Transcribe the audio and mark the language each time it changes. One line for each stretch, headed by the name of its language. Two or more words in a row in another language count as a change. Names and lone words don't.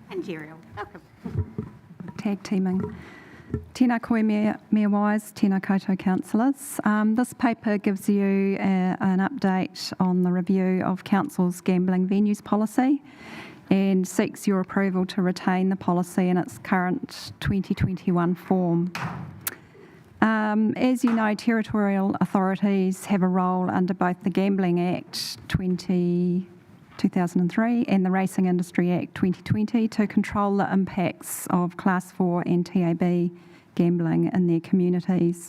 English: material. Welcome. Tag teaming.
Māori: Tēnā koe Mayor Wise, tēnā koutou councillors.
English: This paper gives you an update on the review of Council's gambling venues policy and seeks your approval to retain the policy in its current 2021 form. As you know, territorial authorities have a role under both the Gambling Act 2003 and the Racing Industry Act 2020 to control the impacts of Class 4 and TAB gambling in their communities.